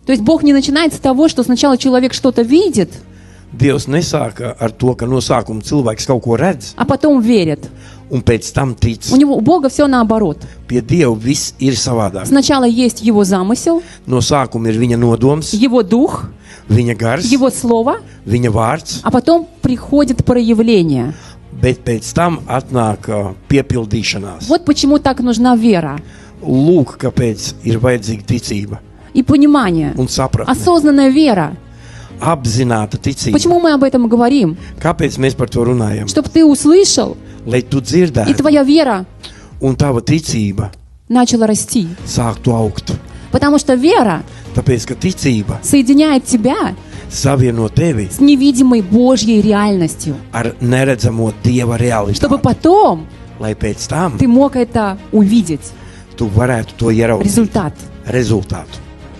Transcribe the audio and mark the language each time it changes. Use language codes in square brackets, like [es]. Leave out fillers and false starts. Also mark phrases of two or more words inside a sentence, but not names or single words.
[ru] То есть Бог не начинает с того, что сначала человек что-то видит, [lv] Dievs nesāka ar to, ka no sākuma cilvēks kaut ko redz, [ru] а потом верит. [lv] un pēc tam tic. [ru] У Бога все наоборот. [lv] Pie Dieva viss ir savādāk. [ru] Сначала есть Его замысел, [lv] No sākuma ir viņa nodoms, [ru] Его дух, [lv] viņa gars, [ru] Его слово, [lv] viņa vārds, [ru] а потом приходит проявление. [lv] bet pēc tam atnāk piepildīšanās. [ru] Вот почему так нужна вера [lv] Lūk, kāpēc ir vajadzīga ticība [ru] и понимание. [lv] un sapratne. [ru] Осознанная вера. [lv] Apzināta ticība. [ru] Почему мы об этом говорим? [lv] Kāpēc mēs par to runājam? [ru] Чтобы ты услышал, [lv] Lai tu [ru] и [lv] dzirdētu, [ru] твоя вера [lv] un tava ticība [ru] начала расти. [lv] sāktu augt. [ru] Потому что вера [lv] Tāpēc, ka ticība [ru] соединяет тебя [lv] savieno tevi [ru] с невидимой Божьей реальностью. [lv] ar neredzamo Dieva [ru] Чтобы [lv] realitāti. [ru] потом [lv] Lai pēc tam [ru] ты мог это увидеть. [lv] tu varētu to ieraudzīt. [ru] Результат. [lv] Rezultātu.